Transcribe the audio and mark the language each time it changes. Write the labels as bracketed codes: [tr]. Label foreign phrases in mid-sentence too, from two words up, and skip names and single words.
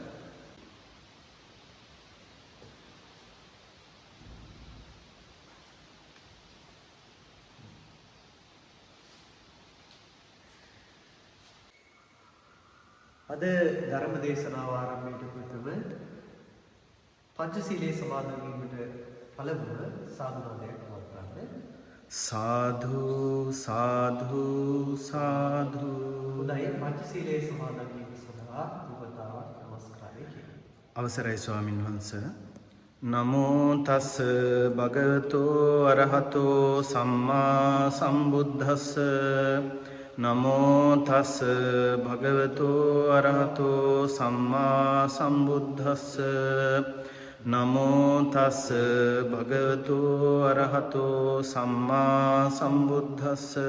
[si] අද ධර්ම දේශනාව ආරම්භයට ප්‍රථම පංචශීලයේ සමාදන් වීමට පළමුව සාදුනාදයක් පවත්වන්න. සාධු සාධු සාධු. උදය පංචශීලයේ සමාදන් වීම සඳහා උපතාවක් නමස්කාරය කියනවා. අවසරයි ස්වාමින් වහන්සේ. [pi] නමෝ තස් භගවතෝ අරහතෝ සම්මා සම්බුද්දස්ස. නමෝ තස් භගවතෝ අරහතෝ සම්මා සම්බුද්දස්ස. නමෝ තස් භගවතෝ අරහතෝ සම්මා සම්බුද්දස්ස.